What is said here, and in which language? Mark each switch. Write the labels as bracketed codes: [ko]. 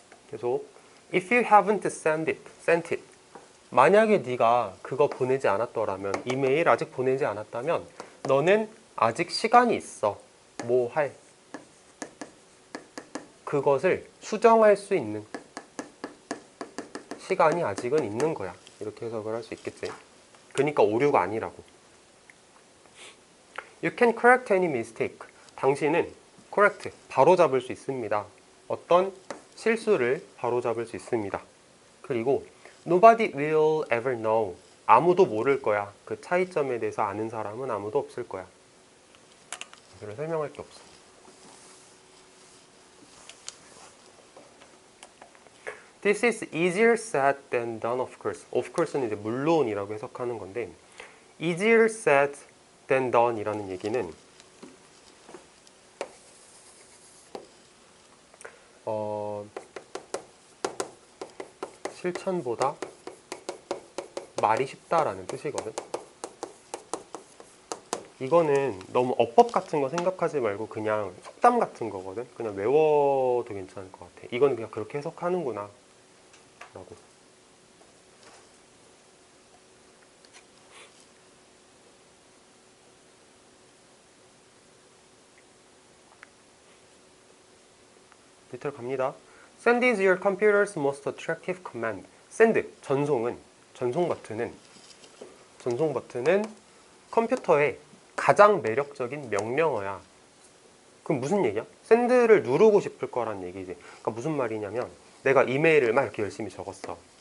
[en] 계속 if you haven't sent it. [ko] 만약에 네가 그거 보내지 않았더라면, 이메일 아직 보내지 않았다면 너는 아직 시간이 있어. 뭐 할? 그것을 수정할 수 있는 시간이 아직은 있는 거야. 이렇게 해석을 할 수 있겠지. 그러니까 오류가 아니라고. [en] You can correct any mistake. [ko] 당신은 correct, 바로잡을 수 있습니다. 어떤 실수를 바로잡을 수 있습니다. [en] 그리고 nobody will ever know. [ko] 아무도 모를 거야. 그 차이점에 대해서 아는 사람은 아무도 없을 거야. 이걸 설명할 게 없어. [en] This is easier said than done, of course. [ko] Of course는 이제 물론이라고 해석하는 건데, [en] easier said than done [ko] 이라는 얘기는 실천보다 말이 쉽다라는 뜻이거든. 이거는 너무 어법 같은 거 생각하지 말고 그냥 속담 같은 거거든. 그냥 외워도 괜찮을 것 같아. 이거는 그냥 그렇게 해석하는구나 라고. 밑으로 갑니다. [en] Send is your computer's most attractive command. [ko] Send, 전송 버튼은 컴퓨터의 가장 매력적인 명령어야. 그럼 무슨 얘기야? 샌드를 누르고 싶을 거란 얘기지. 그러니까 무슨 말이냐면, 내가 이메일을 막 이렇게 열심히 적었어.